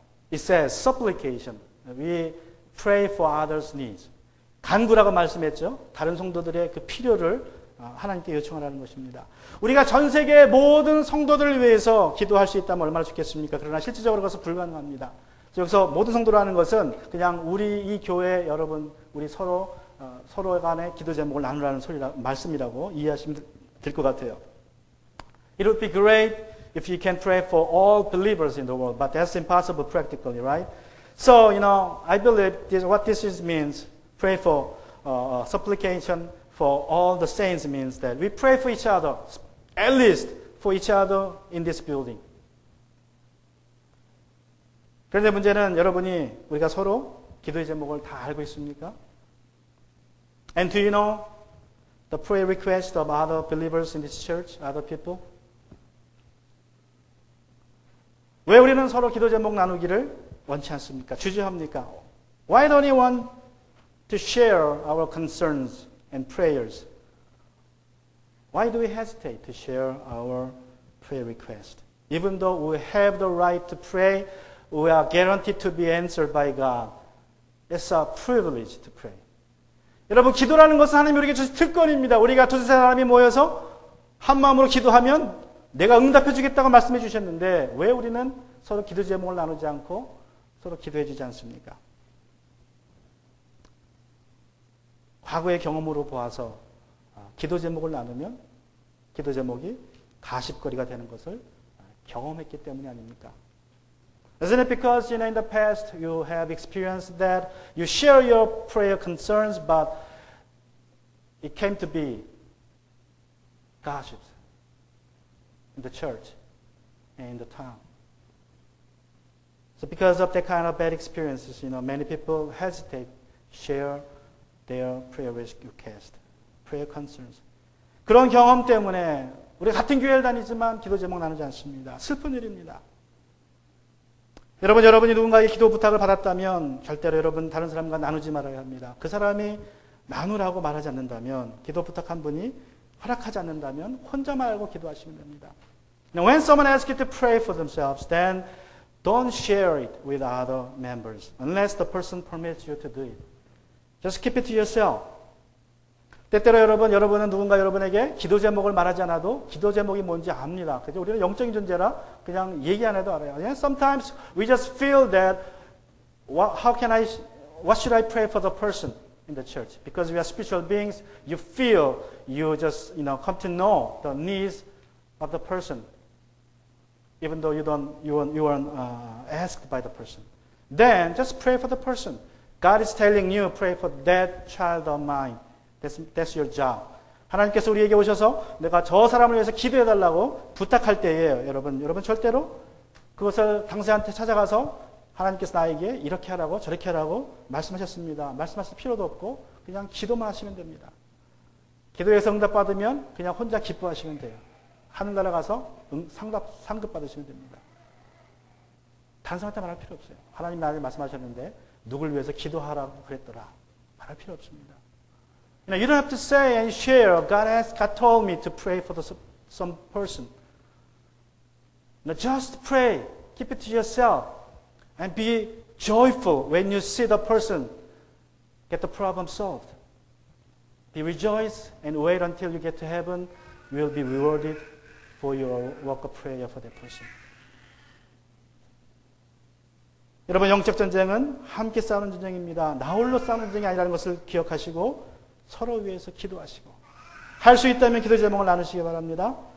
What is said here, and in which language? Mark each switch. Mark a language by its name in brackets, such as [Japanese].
[English] It says supplication. We pray for others' needs. [Korean] 간구라고 말씀했죠. 다른 성도들의 그 필요를 하나님께 요청하라는 것입니다. 우리가 전 세계의 모든 성도들을 위해서 기도할 수 있다면 얼마나 좋겠습니까? 그러나 실질적으로 그것은 불가능합니다. 여기서 모든 성도라는 것은 그냥 우리 이 교회 여러분, 우리 서로 간의 기도 제목을 나누라는 말씀이라고 이해하시면 될 것 같아요. [English] It would be great if you can pray for all believers in the world, but that's impossible practically, right? So, I believe what this means, pray for supplication for all the saints means that we pray for each other, at least for each other in this building. [Korean] 그런데 문제는 여러분이 우리가 서로 기도의 제목을 다 알고 있습니까? [English] And do you know the prayer request of other believers in this church, other people? [Korean] 왜 우리는 서로 기도 제목 나누기를 원치 않습니까? 주저합니까? [English] Why don't you want to share our concerns and prayers. Why do we hesitate to share our prayer request? Even though we have the right to pray, we are guaranteed to be answered by God. It's a privilege to pray. [Korean] 여러분, 기도라는 것은 하나님이 우리에게 주신 특권입니다. 우리가 두세 사람이 모여서 한 마음으로 기도하면 내가 응답해 주겠다고 말씀해 주셨는데 왜 우리는 서로 기도 제목을 나누지 않고 서로 기도해 주지 않습니까? 과거의 경험으로 보아서 기도 제목을 나누면 기도 제목이 가십거리가 되는 것을 경험했기 때문이 아닙니까? [English] Isn't it because in the past you have experienced that you share your prayer concerns, but it came to be gossips in the church and in the town. So because of that kind of bad experiences, many people hesitate to share their prayer request, prayer concerns. [Korean] 그런 경험 때문에 우리 같은 교회를 다니지만 기도 제목 나누지 않습니다. 슬픈 일입니다. 여러분이 누군가의 기도 부탁을 받았다면 절대로 여러분 다른 사람과 나누지 말아야 합니다. 그 사람이 나누라고 말하지 않는다면, 기도 부탁한 분이 허락하지 않는다면 혼자만 알고 기도하시면 됩니다. [English] Now, when someone asks you to pray for themselves, then don't share it with other members unless the person permits you to do it. Just keep it to yourself. [Korean] 때때로 여러분은 누군가 여러분에게 기도 제목을 말하지 않아도 기도 제목이 뭔지 압니다. 그죠? 우리는 영적인 존재라 그냥 얘기 안 해도 알아요. [English] Sometimes we just feel that what should I pray for the person in the church? Because we are spiritual beings, you feel you just come to know the needs of the person, even though you weren't asked by the person. Then just pray for the person. God is telling you, pray for that child of mine. That's your job. [Korean] 하나님께서 우리에게 오셔서 내가 저 사람을 위해서 기도해달라고 부탁할 때에 여러분 절대로 그것을 당사자한테 찾아가서 하나님께서 나에게 이렇게 하라고 저렇게 하라고 말씀하셨습니다. 말씀하실 필요도 없고 그냥 기도만 하시면 됩니다. 기도에서 응답받으면 그냥 혼자 기뻐하시면 돼요. 하늘나라 가서 상급 받으시면 됩니다. 단순한테 말할 필요 없어요. 하나님 나에게 말씀하셨는데 누굴 위해서 기도하라고 그랬더라. 말할 필요 없습니다. [English] You don't have to say and share. God told me to pray for some person. Just pray. Keep it to yourself. And be joyful when you see the person get the problem solved. Be rejoice and wait until you get to heaven. You will be rewarded for your work of prayer for that person. [Korean] 여러분, 영적 전쟁은 함께 싸우는 전쟁입니다. 나 홀로 싸우는 전쟁이 아니라는 것을 기억하시고 서로 위해서 기도하시고 할 수 있다면 기도 제목을 나누시기 바랍니다.